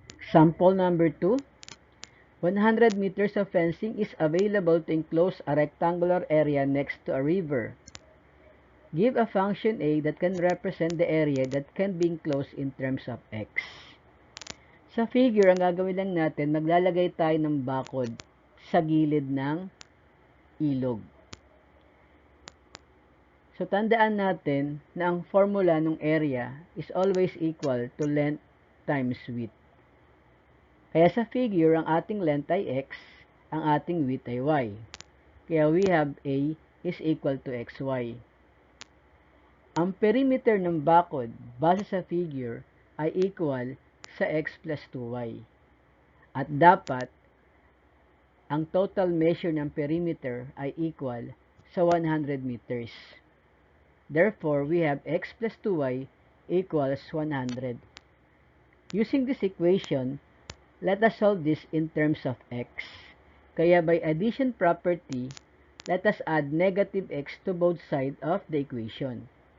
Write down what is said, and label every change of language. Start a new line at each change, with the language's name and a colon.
English: Sample number 2. 100 meters of fencing is available to enclose a rectangular area next to a river. Give a function a that can represent the area that can be enclosed in terms of x.
Filipino: Sa figure, ang gagawin lang natin, maglalagay tayo ng bakod sa gilid ng ilog.
English: So, tandaan natin na ang formula ng area is always equal to length times width.
Filipino: Kaya sa figure, ang ating length ay x, ang ating width ay y.
English: Kaya we have a is equal to xy.
Filipino: Ang perimeter ng bakod base sa figure ay equal sa x plus 2y. At dapat, ang total measure ng perimeter ay equal sa 100 meters.
English: Therefore, we have x plus 2y equals 100. Using this equation, let us solve this in terms of x. Kaya by addition property, let us add negative x to both sides of the equation.